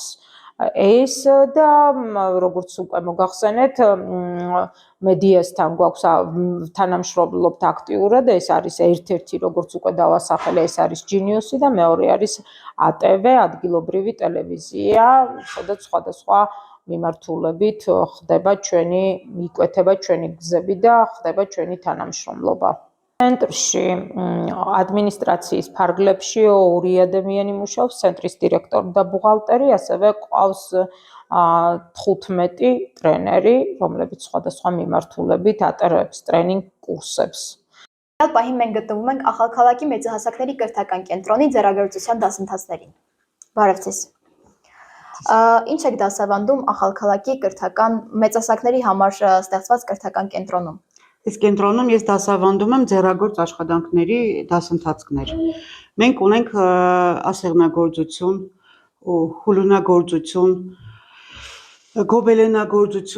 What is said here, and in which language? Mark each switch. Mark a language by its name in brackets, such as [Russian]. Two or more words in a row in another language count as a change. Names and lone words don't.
[Georgian] ეს და როგორც უკვე მოგახსენეთ, მედიასთან გვაქვს თანამშრომლობთ აქტიურად, ეს არის ერთ-ერთი, როგორც უკვე დავასახელე, ეს არის ჯინიუსი და მეორე არის ATV, ადგილობრივი ტელევიზია, სადაც სხვადასხვა მიმართულებით იკვეთება ჩვენი გზები და ხდება ჩვენი თანამშრომლობა. ცენტრში ადმინისტრაციის ფარგლებში 2 ადამიანი მუშაობს, ცენტრის დირექტორი და ბუღალტერი, ასევე ყავს 15 ტრენერი, რომლებიც სხვადასხვა მიმართულებით ატარებს ტრენინგ კურსებს. [Armenian] Պահին մենք գտնվում ենք Ախալքալակի մեծահասակների կրթական կենտրոնի ձեռագրության դասընթացներին։ Բարև ձեզ։ Ինչ եք դասավանդում Ախալքալակի կրթական մեծահասակների համար ստեղծված կրթական կենտրոնում։ Այս կենտրոնում ես դասավանդում եմ ձեռագործ աշխատանքների դասընթացներ։ Մենք ունենք ասեղնագործություն, հուլունագործություն, գոբելենագործություն,